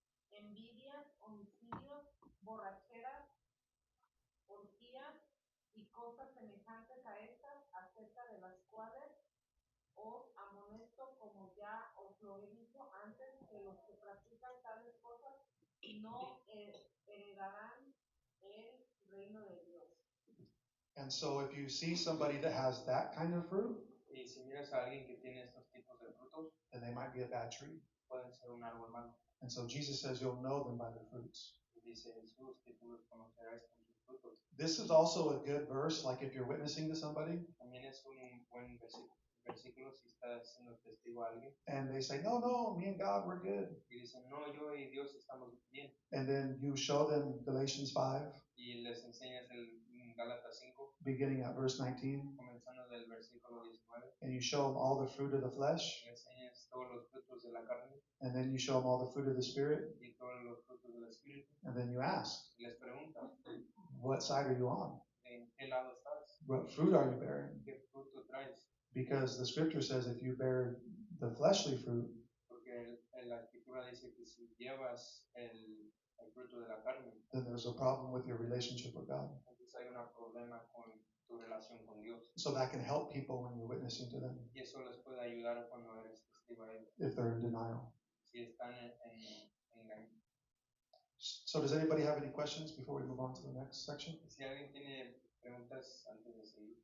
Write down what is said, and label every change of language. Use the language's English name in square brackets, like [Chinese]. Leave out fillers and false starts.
[Spanish] envidias, homicidios, borracheras, orgías y cosas semejantes a estas, acerca de las cuales os amonesto, como ya os lo he dicho antes, que los que practican tales cosas no heredarán el reino de Dios. [English] And so if you see somebody that has that kind of fruit, [Spanish] Y si miras a alguien que tiene estos tipos de frutos, [English] then they might be a bad tree. [Spanish] pueden ser un árbol malo. [English] And so Jesus says you'll know them by their fruits. [Spanish] Y dice Jesús que tú los conocerás con sus frutos. [English] This is also a good verse, like if you're witnessing to somebody [Spanish] También es un buen versículo si estás siendo testigo a alguien [English] and they say, no, me and God, we're good. [Spanish] y dicen, no, yo y Dios estamos bien. [English] And then you show them Galatians 5, [Spanish] Y les enseñas el Gálatas 5, [English] beginning at verse 19, [Spanish] comenzando del versículo 19, [English] and you show them all the fruit of the flesh, [Spanish] le enseñas todos los frutos de la carne [English] and then you show them all the fruit of the Spirit, [Spanish] y todos los frutos del Espíritu, [English] and then you ask, [Spanish] y les preguntas, [English] what side are you on? [Spanish] ¿en qué lado estás? [English] What fruit are you bearing? [Spanish] ¿Qué fruto traes? [English] Because the scripture says if you bear the fleshly fruit, [Spanish] Porque la escritura dice que si llevas el fruto de la carne, [English] then there's a problem with your relationship with God. [Spanish] entonces hay un problema con tu relación con Dios. [English] So that can help people when you're witnessing to them [Spanish] Y eso les puede ayudar cuando eres testigo a ellos, [English] if they're in denial. [Spanish] si están en engaño. [English] So does anybody have any questions before we move on to the next section [Spanish] Si alguien tiene preguntas antes de seguir